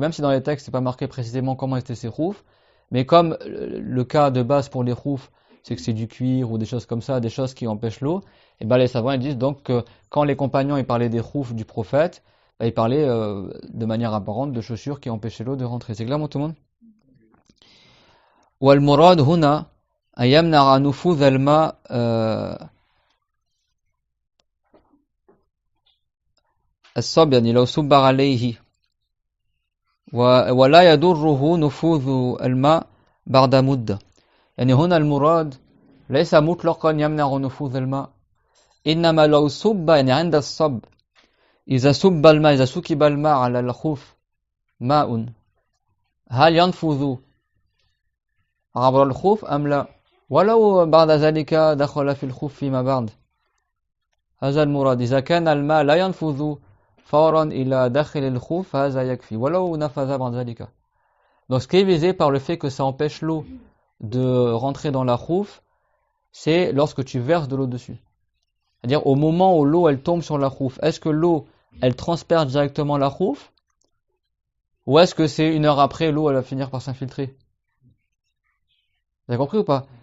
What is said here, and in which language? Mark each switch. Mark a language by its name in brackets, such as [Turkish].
[French] Même si dans les textes, c'est pas marqué précisément comment étaient ces khoufs, mais comme le cas de base pour les khoufs, c'est que c'est du cuir ou des choses comme ça, des choses qui empêchent l'eau, et ben les savants ils disent donc que quand les compagnons ils parlaient des khoufs du prophète, bah, ils parlaient de manière apparente de chaussures qui empêchaient l'eau de rentrer. C'est clair, tout le monde? [Arabic] والمراد هنا أن يمنع نفوذ الماء الصب يعني لو صب عليه ولا يضره نفوذ الماء بعد مدة. يعني هنا المراد ليس مطلقا يمنع نفوذ الماء، إنما لو صب يعني عند الصب إذا سكب الماء على الخوف ماء هل ينفذ عبر الخوف أم لا؟ ولو بعد ذلك دخل في الخوف فيما بعد. هذا المراد إذا كان الماء لا ينفذ فورا إلى داخل الخوف هذا يكفي ولو نفذ بعد ذلك. [French] Donc ce qui est visé par le fait que ça empêche l'eau de rentrer dans la khouf, c'est lorsque tu verses de l'eau dessus. C'est-à-dire au moment où l'eau elle tombe sur la khouf, est-ce que l'eau elle transperce directement la khouf ou est-ce que c'est une heure après l'eau elle va finir par s'infiltrer? Vous avez compris ou pas?